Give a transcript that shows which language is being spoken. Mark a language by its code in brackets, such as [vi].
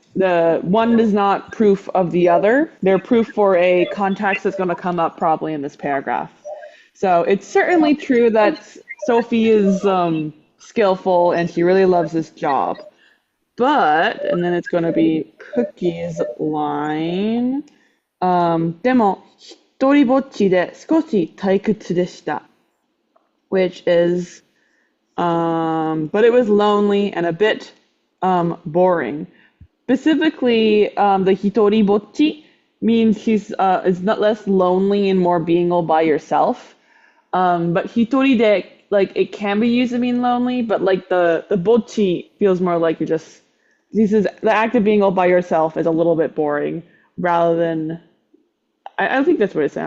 [en] The one is not proof of the other. They're proof for a context that's going to come up probably in this paragraph. So it's certainly true that Sophie is skillful and she really loves this job. But, and then it's going to be Cookie's line. [ja] でも、一人ぼっちで少し退屈でした。 [en] Which is, but it was lonely and a bit boring. Specifically, the hitori bocchi means she's is not less lonely and more being all by yourself. But hitori de, like it can be used to mean lonely, but like the bocchi feels more like you're just, this is the act of being all by yourself is a little bit boring rather than, I don't think that's what it's saying.